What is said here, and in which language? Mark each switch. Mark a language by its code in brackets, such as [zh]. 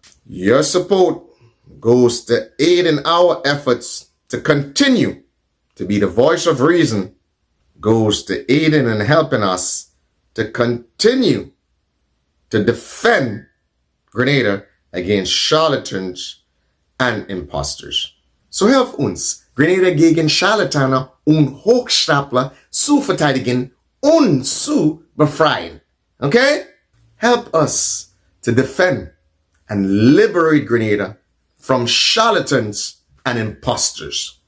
[en] Your support goes to aid in our efforts to continue to be the voice of reason, goes to aiding and helping us to continue to defend Grenada against charlatans and imposters. [de] So help uns Grenada gegen Charlataner und Hochstapler zu verteidigen und zu befreien. [en] Okay? Help us to defend and liberate Grenada from charlatans and imposters.